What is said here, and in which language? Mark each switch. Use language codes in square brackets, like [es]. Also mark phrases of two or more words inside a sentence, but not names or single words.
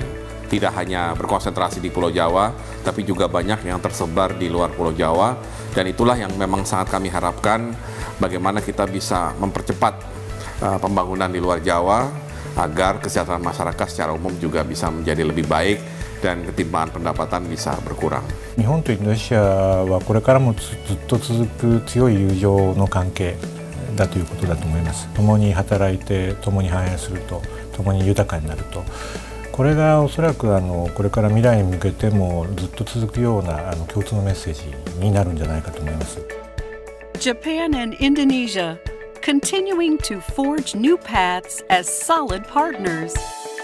[id] Tidak hanya berkonsentrasi di Pulau Jawa, tapi juga banyak yang tersebar di luar Pulau Jawa, dan itulah yang memang sangat kami harapkan, bagaimana kita bisa mempercepat pembangunan di luar Jawa, agar kesejahteraan masyarakat secara umum juga bisa menjadi lebih baik dan ketimpangan pendapatan bisa berkurang. [ja] 日本とインドネシアはこれからもずっと続く強い友情の関係だということだと思います。共に働いて共に繁栄すると、共に豊かになると、これがおそらくこれから未来に向けてもずっと続くような共通のメッセージになるんじゃないかと思います。 [en] Japan and Indonesia continuing to forge new paths as solid partners.